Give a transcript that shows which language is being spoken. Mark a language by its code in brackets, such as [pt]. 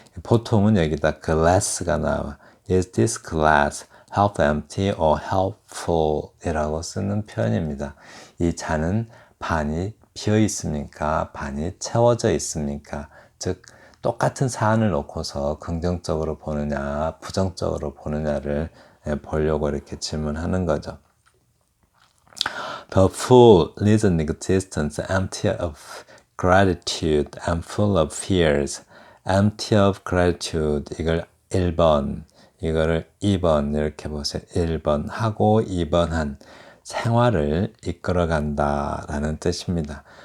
[ko] 보통은 여기다 glass가 나와. [en] Is this glass half empty or half full? [ko] 이라고 쓰는 표현입니다. 이 잔은 반이 비어 있습니까? 반이 채워져 있습니까? 즉 똑같은 사안을 놓고서 긍정적으로 보느냐 부정적으로 보느냐를 보려고 이렇게 질문하는 거죠. [en] The fool lives an existence empty of gratitude and full of fears. [ko] empty of gratitude 이걸 1번, 이거를 2번 이렇게 보세요. 1번 하고 2번 한 생활을 이끌어간다 라는 뜻입니다.